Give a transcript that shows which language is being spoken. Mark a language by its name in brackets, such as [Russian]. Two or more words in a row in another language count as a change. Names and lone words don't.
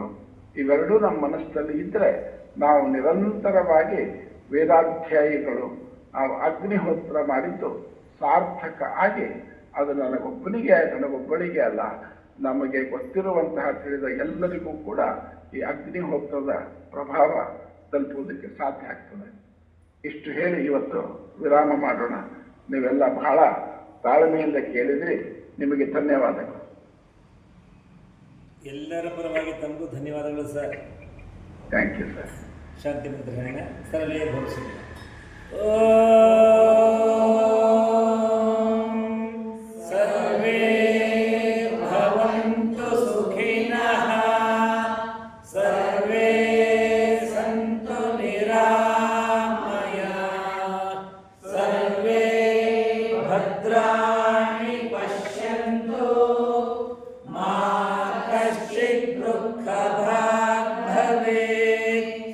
[Kannada] ಇವೆರಡೂ ನಮ್ಮ ಮನಸ್ಸಲ್ಲಿ ಇದ್ದರೆ ನಾವು ನಿರಂತರವಾಗಿ ವೇದಾಧ್ಯಾಯಿಗಳು, ನಾವು ಅಗ್ನಿಹೋತ್ರ ಮಾಡಿದ್ದು ಸಾರ್ಥಕ ಆಗಿ ಅದು ನನಗೊಬ್ಬಳಿಗೆ ಅಲ್ಲ, ನಮಗೆ ಗೊತ್ತಿರುವಂತಹ ತಿಳಿದ ಎಲ್ಲರಿಗೂ ಕೂಡ ಈ ಅಗ್ನಿಹೋತ್ರದ ಪ್ರಭಾವ ತಲುಪುವುದಕ್ಕೆ ಸಾಧ್ಯ ಆಗ್ತದೆ. ಇಷ್ಟು ಹೇಳಿ ಇವತ್ತು ವಿರಾಮ ಮಾಡೋಣ. ನೀವೆಲ್ಲ ಬಹಳ ತಾಳ್ಮೆಯಿಂದ ಕೇಳಿದ್ರಿ. ನಿಮಗೆ ಧನ್ಯವಾದಗಳು. ಎಲ್ಲರ ಪರವಾಗಿ ತಮಗೂ ಧನ್ಯವಾದಗಳು ಸರ್. [English] Thank you sir. [Kannada] ಶಾಂತಿ ಮಂತ್ರಣ [Sanskrit] ಸರ್ವೇ ಭವಿಷ್ಯ. ಸರ್ವೇ ಭವಂತು ಸುಖಿನಃ, ಸರ್ವೇ ಸಂತು ನಿರಾಮಯಾಃ, ಸರ್ವೇ ಭದ್ರಾಣಿ ಪಶ್ಯಂತು, ಮಾ ಕಶ್ಚಿತ್ ದುಃಖಭಾಗ್ ಭವೇತ್.